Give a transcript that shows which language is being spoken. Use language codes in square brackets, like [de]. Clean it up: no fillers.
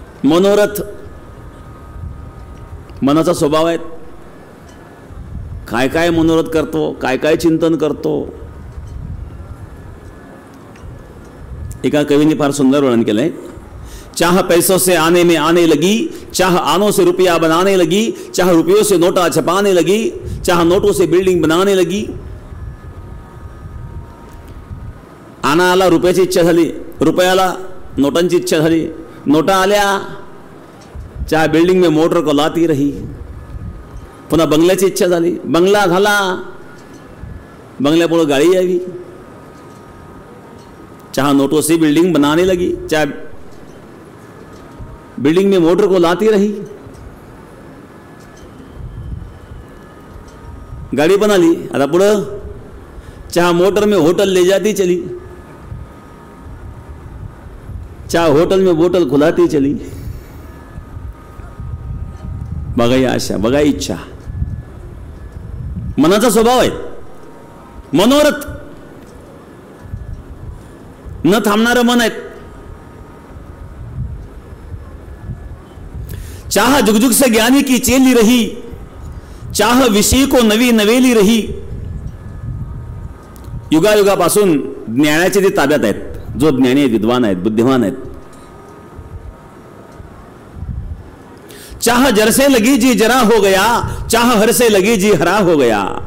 [mr] मनोरथ मनाचा स्वभाव आहे. काय काय मनोरथ करतो, काय काय चिंतन करतो. एका कवीने फार सुंदर वर्णन केलंय. [hi] चाह पैसों से आने में आने लगी, चाह आनों से रुपया बनाने लगी, चाह रुपयों से नोटा छपाने लगी, चाह नोटों से बिल्डिंग बनाने लगी. [mr] आना आला, रुपयाची इच्छा झाली, रुपयाला नोटांची इच्छा झाली, नोटा आल्या, [hi] चाह बिल्डिंग में मोटर को लाती रही. [mr] पुन्हा बंगल्याची इच्छा झाली, बंगला झाला, बंगल्यापुढे गाडी यावी, [hi] चाह नोटों से बिल्डिंग बनाने लगी, चाह बिल्डिंग में मोटर को लाती रही. गाड़ी बना ली, [mr] आता पुढं [hi] चाह मोटर में होटल ले जाती चली, चाह होटल में बोतल खुलाती चली. [mr] बघा ही आशा, बघा इच्छा, मनाचा स्वभाव आहे. मनोरथ न थांबणारं मन आहे. [hi] चाह जुगजुग से ज्ञानी की चेली रही, चाह विषयी को नवी नवेली रही. [mr] युगायुगापासून ज्ञानाचे जे ताब्यात आहेत, जो ज्ञानी आहेत, विद्वान आहेत, बुद्धिमान आहेत. [hi] चाह जर से लगी जी जरा हो गया, चाह हर से लगी जी हरा हो गया.